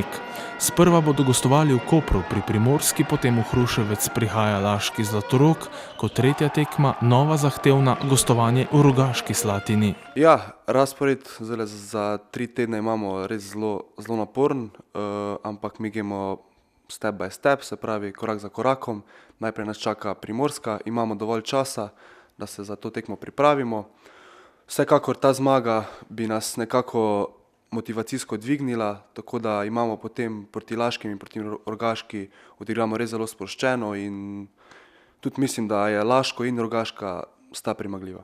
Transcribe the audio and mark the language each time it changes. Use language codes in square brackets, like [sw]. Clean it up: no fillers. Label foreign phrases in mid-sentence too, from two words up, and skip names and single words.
[sl] Sprva bodo gostovali v Kopru pri Primorski, potem v Hruševec prihaja Laški Zlatorog, kot tretja tekma nova zahtevna gostovanje v Rogaški Slatini. Ja, razpored za 3 tedne imamo res zelo naporen, ampak mi gremo [en] step by step, [sl] se pravi korak za korakom. Najprej nas čaka Primorska, imamo dovolj časa, da se za to tekmo pripravimo. Vsekakor ta zmaga bi nas nekako motivacijsko dvignila, tako da imamo potem proti Laškim in proti Rogaški odigramo res zelo sproščeno in tudi mislim, da je Laško in Rogaška sta premagljiva.